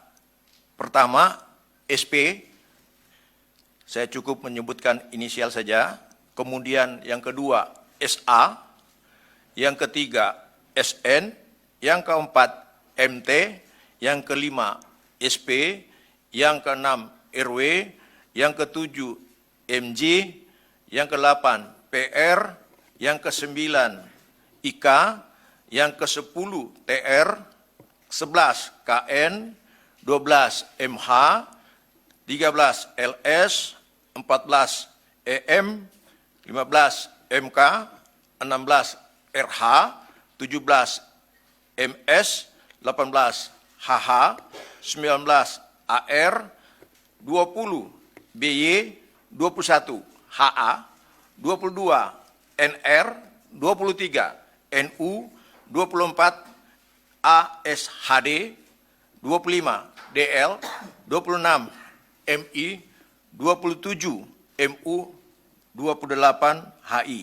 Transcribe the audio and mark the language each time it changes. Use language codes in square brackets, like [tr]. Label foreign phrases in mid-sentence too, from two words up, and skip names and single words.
[id] pertama SP, saya cukup menyebutkan inisial saja, kemudian yang kedua SA, yang ketiga SN, yang keempat MT, yang kelima SP, yang keenam RW, yang ketujuh MJ, yang ke-8 PR, yang ke-9 IK, yang ke-10 TR, 11 KN, 12 MH, 13 LS, 14 EM, 15 MK, 16 RH, 17 MS, 18 HH, 19 AR, 20 BY, 21 HA, 22 NR, 23 NU, 24 ASHD, 25 DL, 26 MI, 27 MU, 28 HI.